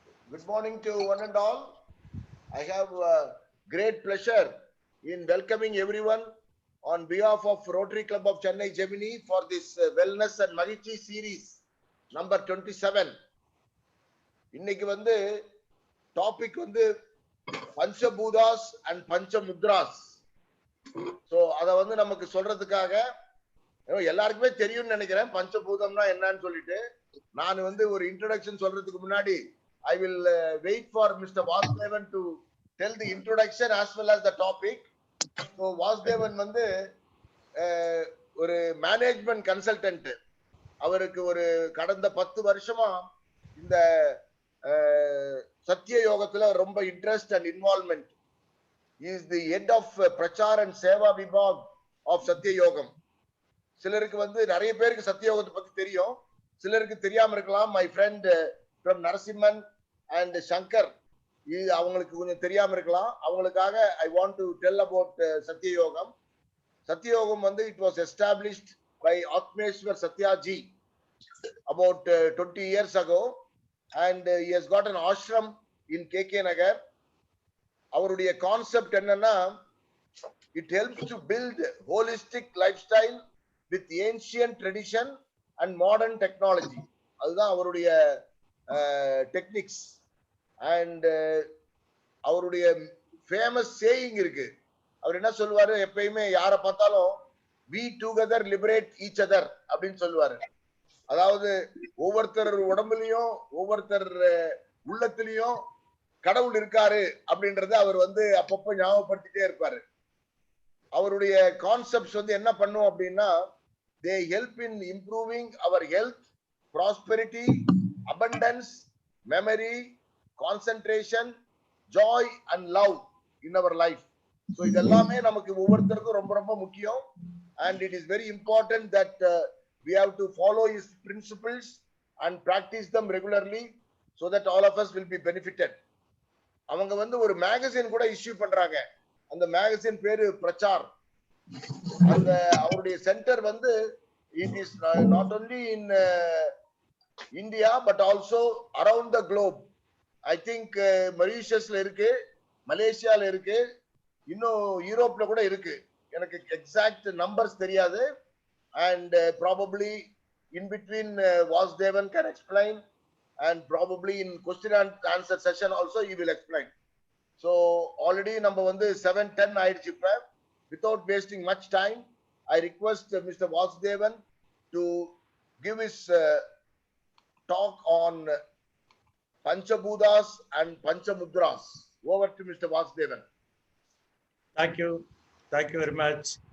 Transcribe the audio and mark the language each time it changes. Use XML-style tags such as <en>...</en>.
<en>Good morning to one and all. I have great pleasure in welcoming everyone on behalf of Rotary Club of Chennai Gemini for this Wellness and Magichi series number 27.</en> <ta>இன்னைக்கு வந்து topic வந்து பஞ்சபூதாஸ் and பஞ்சமுத்ராஸ். So அதை வந்து நமக்கு சொல்றதுக்காக எல்லாருக்குமே தெரியும்னு நினைக்கிறேன் பஞ்சபூதம்னா என்னன்னு சொல்லிட்டு. நான் வந்து ஒரு இன்ட்ரோடக்ஷன் சொல்றதுக்கு முன்னாடி</ta> <en>I will wait for Mr. Vasudevan to tell the introduction as well as the topic.</en> <ta>So Vasudevan வந்து ஒரு மேனேஜ்மெண்ட் கன்சல்டன்ட். அவருக்கு ஒரு கடந்த 10 வருஷமா இந்த சத்திய யோகத்துல ரொம்ப interest and involvement.</ta> <en>Is the head of Prachar and Seva Vibhag of Satya Yogam.</en> <ta>சிலருக்கு வந்து நிறைய பேருக்கு சத்திய யோகத்தை பத்தி தெரியும், சிலருக்கு தெரியாம இருக்கலாம்.</ta> <en>my friend from</en> <ta>Narasimhan and Shankar, அவங்களுக்கு கொஞ்சம் தெரியாம இருக்கலாம். அவங்களுக்காக</ta> <en>I want to tell about Sathyayogam.</en> <ta>சத்தியயோகம் வந்து</ta> <en>It was established by Atmeshwar Satyaji about 20 years ago, and he has got an ashram in KK Nagar.</en> <ta>அவருடைய கான்செப்ட் என்னன்னா,</ta> <en>it helps to build holistic lifestyle with ancient tradition and modern technology.</en> <ta>அதுதான் அவருடைய techniques. And அவருடைய famous saying இருக்கு. அவர் என்ன சொல்லுவாரு, எப்பயுமே யாரை பார்த்தாலும்</ta> <en>we together liberate each other</en> <ta>அப்படின்னு சொல்லுவாரு. அதாவது ஒவ்வொருத்தர் உடம்புலயும் ஒவ்வொருத்தர் உள்ளத்திலையும் கடவுள் இருக்காரு அப்படின்றத அவர் வந்து அப்பப்போ ஞாபகப்படுத்திட்டே இருப்பாரு. அவருடைய கான்செப்ட்ஸ் வந்து என்ன பண்ணும் அப்படின்னா,</ta> <en>they help in improving our health, prosperity, abundance, memory, concentration, joy and love in our life.</en> <ta>So இதெல்லாமே நமக்கு ஒவ்வொருத்தருக்கும் ரொம்ப ரொம்ப முக்கியம்.</ta> <en>And it is very important that we have to follow his principles and practice them regularly so that all of us will be benefited.</en> <ta>அவங்க வந்து ஒரு magazine கூட இஷ்யூ பண்றாங்க. அந்த மேகசின் பேரு பிரச்சார். அந்த அவருடைய சென்டர் வந்து</ta> <en>it is not only in India but also around the globe. I think</en> <ta>மொரீஷியஸ்ல இருக்கு, மலேசியால இருக்கு, இன்னும் யூரோப்ல கூட இருக்கு. எனக்கு எக்ஸாக்ட் நம்பர்ஸ் தெரியாது.</ta> <en>And probably in between Vasudevan can explain, and probably in question and answer session also he will explain. So already</en> <ta>நம்ம வந்து 7:10 ஆயிடுச்சு. இப்ப</ta> <en>without wasting much time, I request Mr. Vasudevan to give his talk on Panchabhudas and Panchamudras. Over to Mr. Vasudevan. Thank you. Thank you very much.</en>